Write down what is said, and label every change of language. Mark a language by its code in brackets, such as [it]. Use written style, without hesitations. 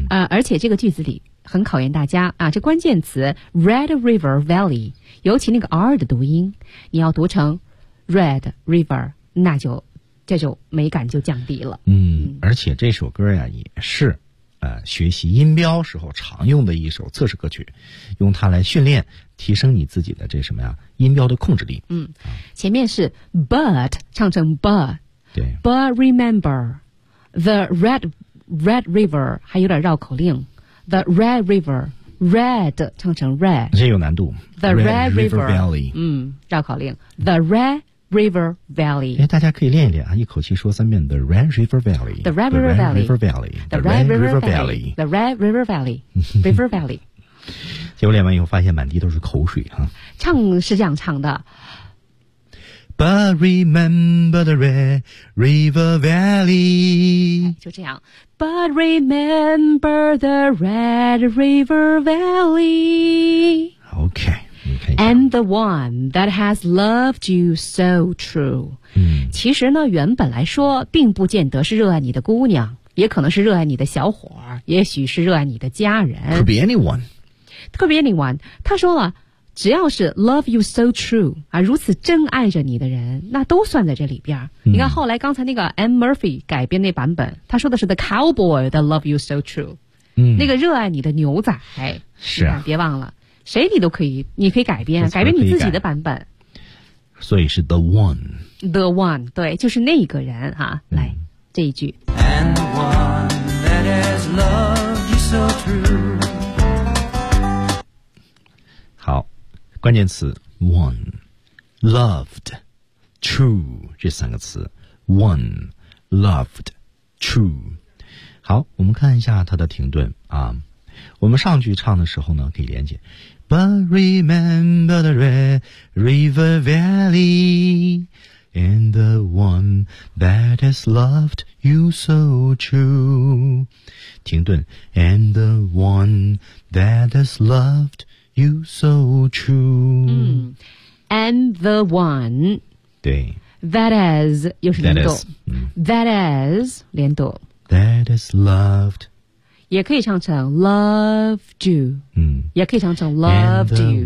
[zh] 而且这个句子里很考验大家啊，这关键词 Red River Valley， 尤其那个 R 的读音，你要读成 Red River， 那就这就美感就降低了。嗯，而且这首歌呀也是。学习音标时候常用的一首测试歌曲，用它来训练提升你自己的这什么呀音标的控制力。嗯，前面是 but 唱成 but，对 [en] but remember the red river [zh] 还有点绕口令 [en] the red river red [zh] 唱成 [en] red [zh] 这有难度 [en] the red river valley [zh] 嗯绕口令 [en] the red river valley， [zh] 哎，大家可以练一练啊，一口气说三遍 [en] the red river valley the red river valley the red river valley the red river valley the red river valley river valley。 [zh] 结果练完以后发现满地都是口水啊，唱是这样唱的 [en] but remember the red river valley， [zh] 就这样 [en] but remember the red river valley OK。 And the one that has loved you so true、嗯、 [zh] 其实呢原本来说并不见得是热爱你的姑娘，也可能是热爱你的小伙，也许是热爱你的家人。 [en] Could be anyone， Could be anyone。 [zh] 他说了只要是 [en] love you so true [zh] 啊，如此真爱着你的人，那都算在这里边、嗯、你看后来刚才那个 Anne Murphy 改编那版本，他说的是 [en] the cowboy that love you so true、嗯、 [zh] 那个热爱你的牛仔。是啊，别忘了谁你都可以，你可以改编，改变你自己的版本。所以是 [en] the one， the one， [zh] 对，就是那一个人哈、啊嗯。来这一句。 [en] And the one that has loved you so true。 [zh] 好，关键词 one， loved， true 这三个词 one， loved， true。好，我们看一下它的停顿啊。我们上句唱的时候呢，可以连接。 [en] But remember the red river valley and the one that has loved you so true. [zh] 停顿 [en] and the one that has loved you so true.、嗯、and the one [zh] 对 [en] that has [zh] 又是连读 [en] that has、嗯、 [zh] 连读 [en] that has loved you. [zh] 也可以唱成 [en] loved you、嗯、 [zh] 也可以唱成 [en] loved you